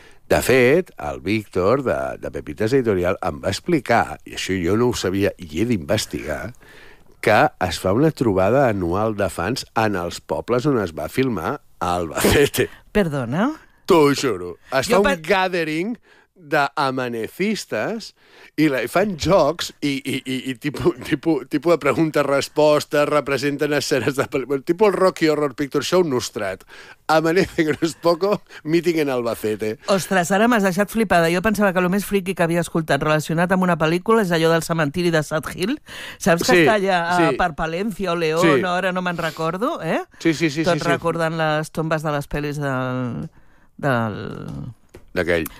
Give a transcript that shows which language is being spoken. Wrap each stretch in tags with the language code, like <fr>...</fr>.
<ca>De fet, el Víctor, de Pepitas Editorial, em va explicar, i això jo no ho sabia i he d'investigar, que es fa una trobada anual de fans en els pobles on es va filmar Albacete. Perdona? T'ho juro. Es fa un gathering d'amanecistes i fan jocs i tipus de pregunta-resposta, representen escenes de pel·lícula, tipus el Rocky Horror Picture Show nostrat.</ca> <es>Amanece que no es poco, meeting en Albacete.</es> <ca>Ostres, ara m'has deixat flipada. Jo pensava que el més friqui que havia escoltat relacionat amb una pel·lícula és allò del cementiri de Sad Hill. Saps que està allà per Palència o León, ara no me'n recordo, eh? Sí. Tot recordant les tombes de les pel·lis d'aquell.</ca>